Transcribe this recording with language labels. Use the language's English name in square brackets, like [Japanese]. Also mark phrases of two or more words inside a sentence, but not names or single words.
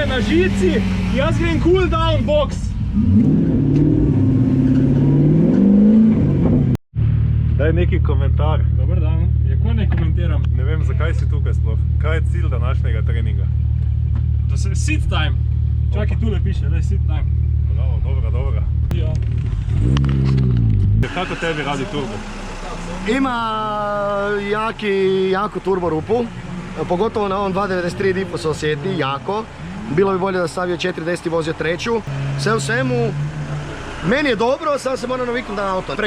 [Slovenian] žici, jaz grem [English] cool down box. [Croatian] Daj neki komentar. Dobar dan, kako ne komentiram? [Slovenian] Ne vem, zakaj si tukaj sploh. Kaj je cilj današnjega treninga? Da se [English] sit time. [Slovenian] Čakaj, tule piše, da je [English] sit time. [Slovenian] Bravo, dobro. Ja. [Croatian] Kako tebi radi turbo? Ima jako turbo rupu, pogotovo na ovom 2.93 dipu se osjeti jako. Bilo bi bolje da stavio 4.10 i vozio treću. Sve u svemu, meni je dobro, sad se moram naviknuti na auto.